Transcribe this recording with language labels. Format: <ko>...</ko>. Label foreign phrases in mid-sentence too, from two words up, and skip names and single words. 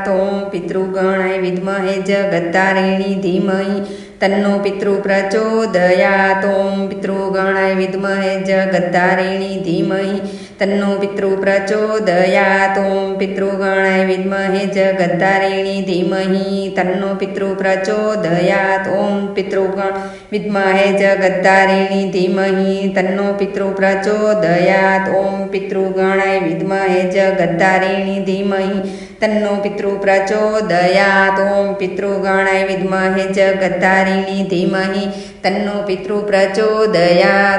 <sa>ॐ पितृगणाय विद्महे जगत्तारिणी धीमहि तन्नो पितृ प्रचोदयात्. ॐ पितृगणाय विद्महे जगत्तारिणी धीमहि तन्नो पितृ प्रचोदयात्. ॐ पितृगणाय विद्महे जगत्तारिणी धीमहि तन्नो पितृ प्रचोदयात्. ॐ पितृगण विद्महे जगत्तारिणी धीमहि तन्नो पितृ प्रचोदयात्। ॐ पितृगणाय विद्महे जगत्तारिणी धीमहि तन्नो पितृ प्रचोदयात्। ॐ पितृगणाय विद्महे जगत्तारिणी धीमहि तन्नो पितृ प्रचोदयात्।</sa>